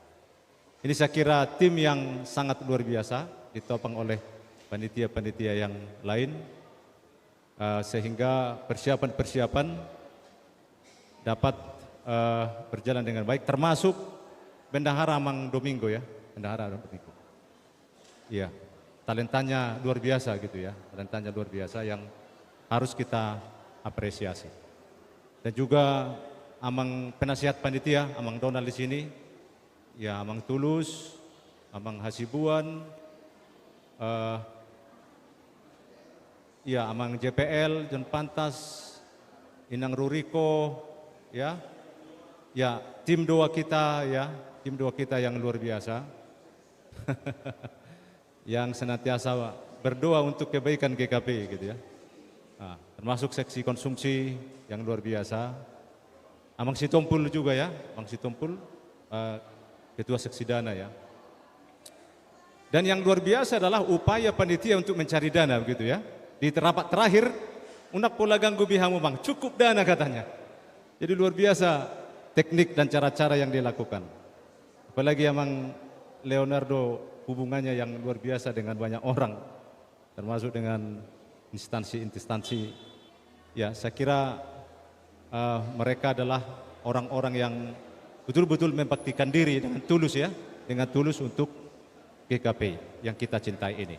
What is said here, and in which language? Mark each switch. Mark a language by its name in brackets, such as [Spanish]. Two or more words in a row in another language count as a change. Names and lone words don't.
[Indonesian] Ini saya kira tim yang sangat luar biasa ditopang oleh panitia-panitia yang lain sehingga persiapan dapat berjalan dengan baik termasuk Bendahara Amang Domingo ya, Bendahara Domingo. Iya, talentanya luar biasa gitu ya, talentanya luar biasa yang harus kita apresiasi. Dan juga Amang penasihat panitia, Amang Donald di sini, ya Amang Tulus, Amang Hasibuan, ya Amang JPL, John Pantas, Inang Ruriko, ya tim doa kita ya, tim doa kita yang luar biasa, yang senantiasa berdoa untuk kebaikan GKP gitu ya, termasuk seksi konsumsi yang luar biasa. Amang Sitompul juga ya, Amang Sitompul, Ketua Seksi Dana ya. Dan yang luar biasa adalah upaya panitia untuk mencari dana begitu ya. Di rapat terakhir, [Batak Toba] unak pola ganggu bihamu bang, [Indonesian] cukup dana katanya. Jadi luar biasa teknik dan cara-cara yang dilakukan. Apalagi Amang Leonardo hubungannya yang luar biasa dengan banyak orang, termasuk dengan instansi-instansi. Ya, saya kira mereka adalah orang-orang yang betul-betul membaktikan diri dengan tulus ya, dengan tulus untuk GKP yang kita cintai ini.